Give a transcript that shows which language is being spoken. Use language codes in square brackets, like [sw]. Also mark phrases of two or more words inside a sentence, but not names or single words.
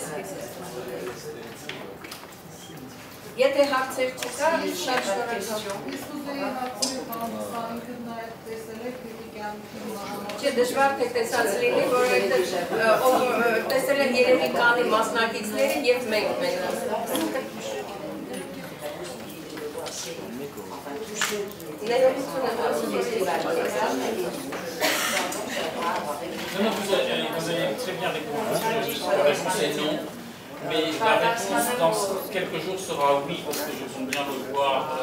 [hy] Եթե հարցեր չկա, շատ շնորհակալ։ Չէ, դժվար թե տեսած լինի, որովհետև տեսել են երևի կանի մասնակիցները և մենք մենք։ [fr] Vous avez très bien répondu. La réponse est non. Mais la réponse dans quelques jours sera oui, parce que je compte bien le voir.